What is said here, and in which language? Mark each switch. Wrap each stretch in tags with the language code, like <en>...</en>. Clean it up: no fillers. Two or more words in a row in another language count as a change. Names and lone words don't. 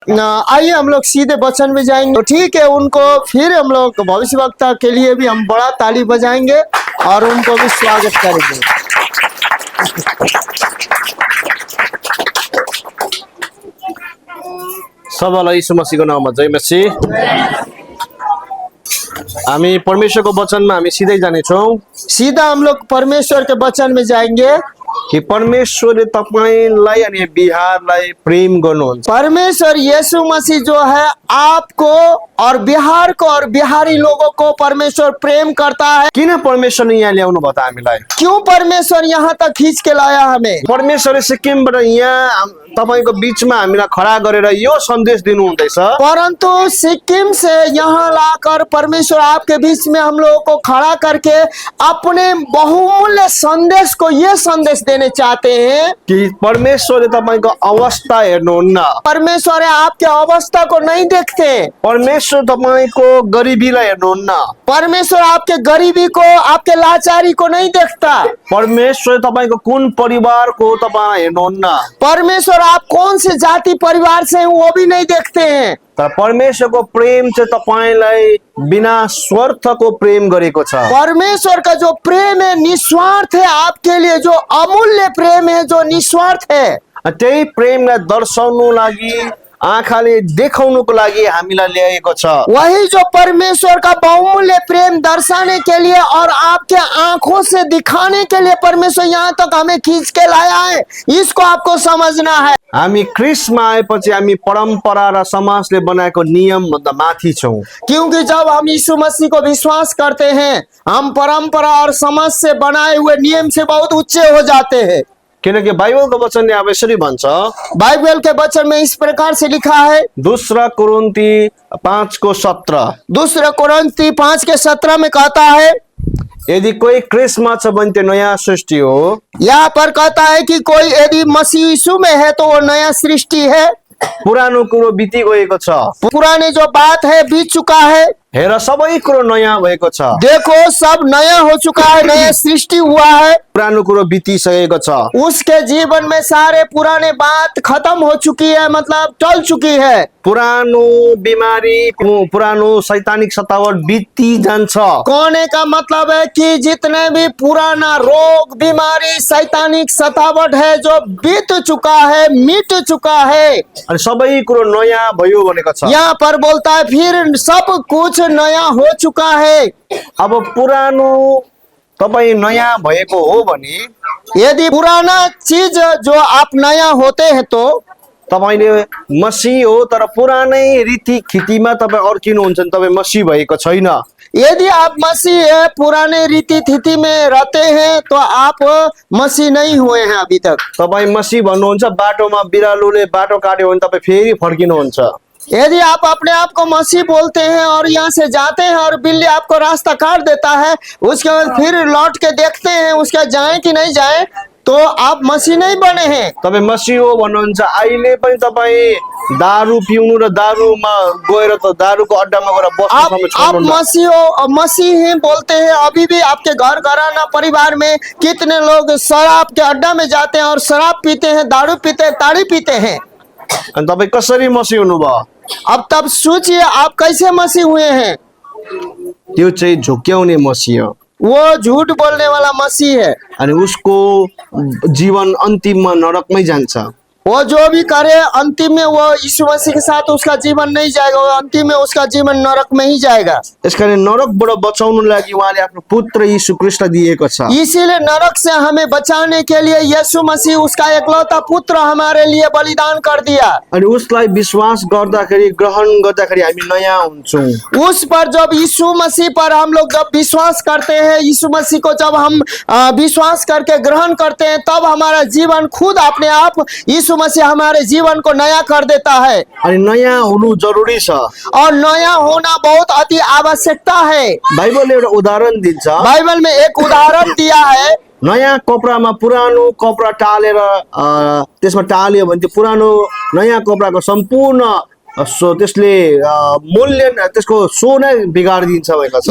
<hi>आइए हम लोग सीधे वचन में जाएंगे। तो ठीक है, उनको फिर हम लोग भविष्यवक्ता के लिए भी हम बड़ा ताली बजाएंगे और उनको भी स्वागत करेंगे।</hi> <ne>सबैलाई यीशु मसीहको नाममा जय मसीह। हामी परमेश्वरको वचनमा हामी सिधै जानेछौँ</ne> <hi>सीधा हम लोग परमेश्वर के वचन में जाएंगे</hi> <ne>कि परमेश्वरले तपाईलाई अनि बिहारलाई प्रेम गर्नुहुन्छ।</ne> <hi>परमेश्वर यीशु मसीह जो है आपको और बिहार को और बिहारी लोगों को परमेश्वर प्रेम करता है।</hi> <ne>किन परमेश्वरले यहाँ ल्याउनु भयो त हामीलाई?</ne> <hi>क्यों परमेश्वर यहाँ तक खींच के लाया हमें?</hi> <ne>परमेश्वरले सिक्किमबाट यहाँ तपाईको बीचमा हामीलाई खडा गरेर यो सन्देश दिनु हुँदैछ।</ne> <hi>परंतु सिक्किम से यहाँ लाकर परमेश्वर आपके बीच में हम लोगों को खड़ा करके अपने बहुमूल्य संदेश को ये संदेश देने चाहते हैं</hi> <ne>कि परमेश्वरले तपाईको अवस्था हेर्नुहुन्न।</ne> <hi>परमेश्वर आपके अवस्था को नहीं देखते।</hi> <ne>परमेश्वर तपाईको गरिबीलाई हेर्नुहुन्न।</ne> <hi>परमेश्वर आपके गरीबी को, आपके लाचारी को नहीं देखता।</hi> <ne>परमेश्वर तपाईको कुन परिवारको तपाईँ हेर्नुहुन्न।</ne> <hi>परमेश्वर आप कौन से जाति परिवार से हैं वो भी नहीं देखते हैं।</hi> <ne>तर परमेश्वरको प्रेम चाहिँ तपाईलाई बिना स्वार्थको प्रेम गरेको छ।</ne> <hi>परमेश्वर का जो प्रेम है निस्वार्थ है, आपके लिए जो अमूल्य प्रेम है, जो निस्वार्थ है।</hi> <ne>त्यही प्रेमलाई दर्शाउनु लागि, आँखाले देखाउनुको लागि हामीलाई ल्याएको छ।</ne> <hi>वही जो परमेश्वर का बहुमूल्य प्रेम दर्शाने के लिए और आपके आंखों से दिखाने के लिए परमेश्वर यहाँ तक हमें खींच के लाया है। इसको आपको समझना है।</hi> <ne>हामी ख्रिस्टमा आएपछि हामी परम्परा र समाजले बनाएको नियम भन्दा माथि छौँ।</ne> <hi>क्योंकि जब हम यीशु मसीह को विश्वास करते हैं, हम परंपरा और समाज से बनाए हुए नियम से बहुत ऊंचे हो जाते हैं।</hi> <ne>किनकि बाइबलको वचनले अब यसरी भन्छ,</ne> <hi>बाइबल के वचन में इस प्रकार से लिखा है, दूसरा कोरिन्थी 5:17। दूसरा कोरिन्थी 5:17 में कहता है,</hi> <ne>यदि कोही ख्रिस्टमा छ भने त्यो नयाँ सृष्टि हो।</ne> <hi>यहाँ पर कहता है कि कोई यदि मसीह यीशु में है तो वो नया सृष्टि है।</hi> <ne>पुरानो कुरो बिति गएको छ,</ne> <hi>पुराने जो बात है बीत चुका है।</hi> <ne>हेर सबै कुरो नयाँ भएको छ।</ne> <hi>देखो सब नया हो चुका है, नया सृष्टि हुआ है।</hi> <ne>पुरानो कुरो बितिसकेको छ।</ne> <hi>उसके जीवन में सारे पुराने बात खत्म हो चुकी है, मतलब टल चुकी है।</hi> <ne>पुरानो बिमारी, पुरानो शैतानिक सतावट बिति जान्छ।</ne> <hi>कहने का मतलब है कि जितने भी पुराना रोग, बीमारी, शैतानिक सतावट है जो बीत चुका है, मिट चुका है,</hi> <ne>अनि सबै कुरो नयाँ भयो भनेको छ।</ne> <hi>यहाँ पर बोलता है फिर सब कुछ नया हो चुका है।</hi> <ne>अब पुरानो तपाईँ नयाँ भएको हो भने,</ne> <hi>यदि पुराना चीज जो आप नया होते हैं तो</hi> <ne>तपाईले मसीह हो, तर पुरानै रीति खितीमा तपाईँ अर्किनुहुन्छ भने तपाईँ मसीह भएको छैन।</ne> <hi>यदि आप मसीह है, पुराने रीति थीति में रहते हैं तो आप मसीह नहीं हुए हैं अभी तक।</hi> <ne>तपाईँ मसीह भन्नुहुन्छ, बाटोमा बिरालोले बाटो काट्यो भने तपाईँ फेरि फर्किनुहुन्छ।</ne> <hi>यदि आप अपने आप को मसीह बोलते हैं और यहाँ से जाते हैं और बिल्ली आपको रास्ता काट देता है, उसके बाद फिर लौट के देखते हैं उसका जाए कि नहीं जाए, तो आप मसीह नहीं बने हैं।</hi> <ne>तपाईँ मसीह हो भन्नुहुन्छ, अहिले पनि तपाईँ दारू पिउनु र दारूमा गएर त दारूको अड्डामा गएर बस्नु</ne> <hi>आप मसीह हो, मसीह ही बोलते हैं। अभी भी आपके घर घराना परिवार में कितने लोग शराब के अड्डा में जाते हैं और शराब पीते हैं, दारू पीते हैं, ताड़ी पीते हैं।</hi> <ne>अनि तपाईँ कसरी मसीह हुनुभयो?</ne> <hi>अब तब सोचिए आप कैसे मसीह हुए हैं।</hi> <ne>त्यो चाहिँ झुक्क्याउने मसीह हो।</ne> <hi>वो झूठ बोलने वाला मसीह है।</hi> <ne>अनि उसको जीवन अन्तिममा नरकमै जान्छ।</ne> <hi>वो जो भी करे अंतिम में वो यीशु मसीह के साथ उसका जीवन नहीं जाएगा, वो अंतिम में उसका जीवन नरक में ही जाएगा।</hi> <ne>यसकारण नरकबाट बचाउनु लागि उहाँले आफ्नो पुत्र यीशु ख्रिस्टलाई दिएको छ।</ne> <hi>इसीलिए नरक से हमें बचाने के लिए यीशु मसीह उसका एकलौता पुत्र हमारे लिए बलिदान कर दिया।</hi> <ne>अनि उसलाई विश्वास गर्दाखेरि, ग्रहण गर्दाखेरि हामी नयाँ हुन्छौँ।</ne> <hi>उस पर जब यीशु मसीह पर हम लोग जब विश्वास करते हैं, यीशु मसीह को जब हम विश्वास करके ग्रहण करते हैं, तब हमारा जीवन खुद अपने आप यीशु मसीह हमारे जीवन को नया कर देता है।</hi> <ne>अनि नयाँ हुनु जरुरी छ</ne> <hi>और नया होना बहुत अति आवश्यकता है।</hi> <ne>बाइबलले एउटा उदाहरण दिन्छ।</ne> <hi>बाइबल में एक उदाहरण दिया है।</hi> <ne>नयाँ कपडामा पुरानो कपडा टालेर त्यसमा टाल्यो भने त्यो पुरानो नयाँ कपडाको सम्पूर्ण सो त्यसले मूल्य त्यसको सो नै बिगाडिदिन्छ भनेको छ।</ne>